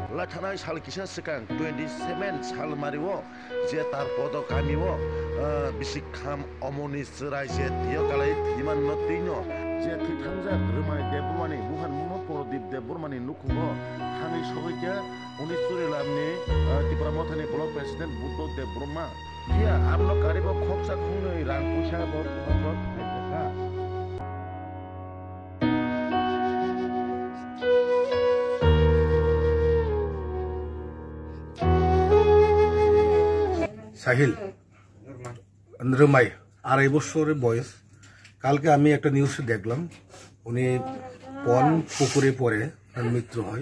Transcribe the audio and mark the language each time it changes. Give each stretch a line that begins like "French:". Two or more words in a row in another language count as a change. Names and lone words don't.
Kok Borok: थानाय साल किसा सिगां 27 साल मारिवो जे तार पदगामिवो बिसिखाम अमनि सराय जे थियो कालाय थिमान नतिनो जे थैथांजा रोमाय देबरमानि बुहान मुनो परदीप देबरमानि नुखुङो थाङै सगैके उनिसुरि लामनि त्रिपुरा मथानि
English: block president
Kok Borok: बुद्ध देबब्रह्मा किया आपनो कारिबो खपसा खुंनै रां पैसा बर खबर थाइका
Bangla: সাহিল রমাই 2.5 বছরের বয়স। কালকে আমি একটা নিউজে দেখলাম উনি পন পুকুরে পড়ে তার মৃত্যু হয়।